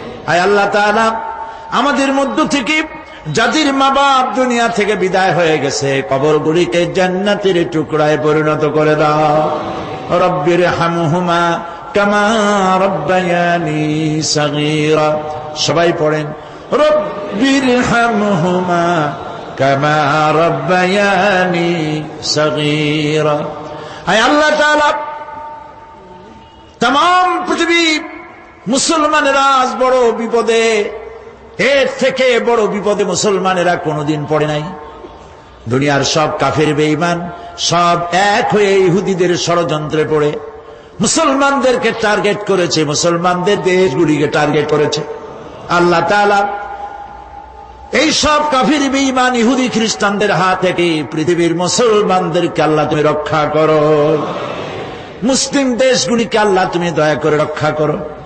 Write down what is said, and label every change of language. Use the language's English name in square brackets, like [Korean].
[Bangla] আয় আল্লাহ তাআলা, আমাদের মধ্য থেকে যাদের মা বাপ দুনিয়া থেকে বিদায় হয়ে গেছে, কবরগুলিকে জান্নাতের টুকরায় পরিণত করে দাও। [Arabic] রব্বির হামহুমা কামা রব্বায়ানি সাগীরা। [Bangla] সবাই পড়েন, [Arabic] রব্বির হামহুমা কামা রব্বায়ানি সাগীরা। [Bangla] আয় আল্লাহ তাআলা, तमाम पृथ्वी मुसलमानेरा आज बड़ो विपदे এর থেকে বড় বিপদে মুসলমানেরা কোনোদিন পড়ে নাই। দুনিয়ার সব কাফের বেঈমান সব এক হয়ে ইহুদিদের ষড়যন্ত্রে পড়ে মুসলমানদেরকে টার্গেট করেছে, মুসলমানদের দেশগুলিকে টার্গেট করেছে। আল্লাহ তাআলা এই সব কাফির বেঈমান ইহুদি খ্রিস্টানদের হাত থেকে পৃথিবীর মুসলমানদেরকে আল্লাহ তুমি রক্ষা করো, মুসলিম দেশগুলিকে আল্লাহ তুমি দয়া করে রক্ষা করো।